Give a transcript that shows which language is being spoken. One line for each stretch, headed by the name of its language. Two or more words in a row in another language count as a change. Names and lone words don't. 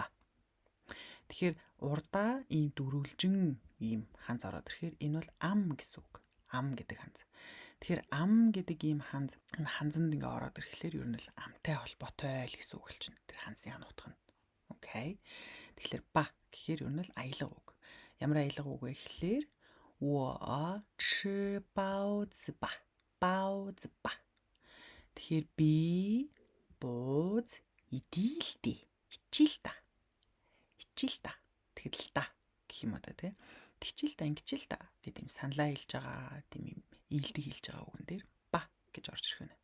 Mongolian: Тэгэхээр урдаа ийм дөрвөлжин ийм ханз ороод ирэхээр энэ бол ам гэсэн үг. Ам гэдэг ханз. Тэгэхээр ам гэдэг ийм ханзанд ингээ ороод ирэхлээр ер нь л амтай холбоотой л гэсэн үг болчихно. Тэр ханзны утга нь. Окей. Тэгэхээр ба гэхээр ер нь л аялга үг. Ямар аялга үг вэ гэхлээр
Chinese: 我吃包子吧. 包子吧.
Mongolian: Тэгэхээр би бууз идээ л дээ. Хичээл та. Хичээл та. Тэгэхээр л та гэх юм одоо тий. Хичээл та ингэчээл та гэдэг юм саналаа хэлж байгаа, тийм юм ийдийг хэлж байгаа үгэн дээр ба гэж орж ирэх байна.